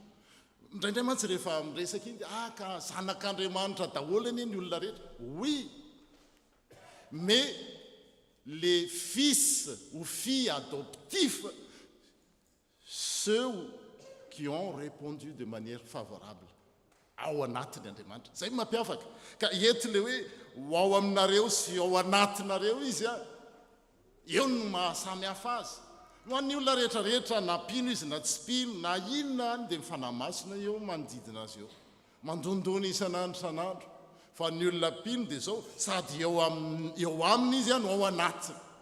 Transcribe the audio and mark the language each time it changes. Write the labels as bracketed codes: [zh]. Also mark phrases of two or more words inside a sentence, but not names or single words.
[fr] Oui, mais les fils ou filles adoptifs, ceux qui ont répondu de manière favorable. [mg] Ao anatiny Andriamanitra zay mampiavaka ka ety le hoe ho ao aminareo sy ao anatinareo izy a eo no mahasamy hafa azy ho an'ny olona rehetrarehetra na pino izy na tsy pino na inona any dia mifanahy masina eo manodidina azy eo mandondony isan'andro san'andro fa ny olona pino dia zao sady eo aminy izy a no ao anatiny